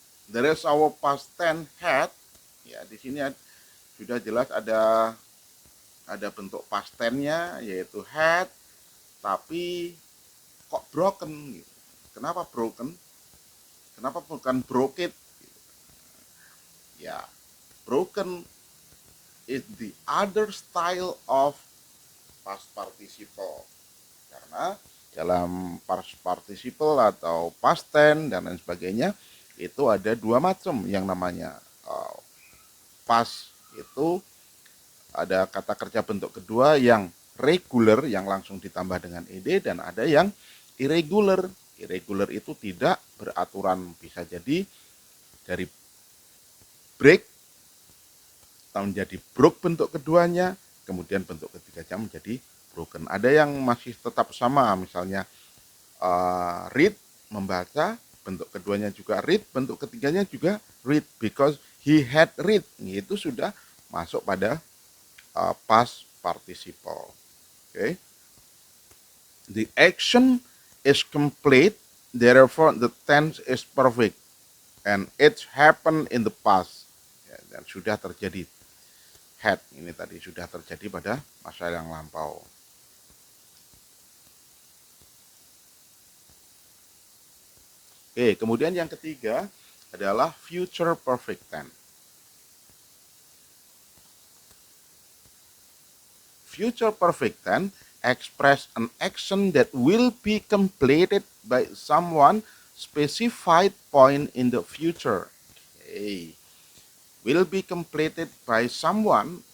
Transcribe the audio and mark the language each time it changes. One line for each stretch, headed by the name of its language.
English: There is our past tense had,
Indonesian: ya di sini sudah jelas ada bentuk past tense-nya yaitu had, tapi kok broken gitu. Kenapa broken? Kenapa bukan broke it?
English: Ya, broken is the other style of past participle.
Indonesian: Karena dalam past participle atau past tense dan lain sebagainya itu ada dua macam yang namanya past itu ada kata kerja bentuk kedua yang regular yang langsung ditambah dengan ed dan ada yang irregular. Irregular itu tidak beraturan, bisa jadi dari break menjadi broke bentuk keduanya, kemudian bentuk ketiganya menjadi broken. Ada yang masih tetap sama, misalnya read membaca, bentuk keduanya juga read, bentuk ketiganya juga read
English: because he had read.
Indonesian: Itu sudah masuk pada past participle. Okay.
English: The action is complete, therefore the tense is perfect and it happened in the past.
Indonesian: Ya, dan sudah terjadi. Had ini tadi sudah terjadi pada masa yang lampau. Oke, kemudian yang ketiga adalah future perfect tense.
English: Future perfect tense express an action that will be completed by someone specified point in the future. Okay. Will be completed by someone.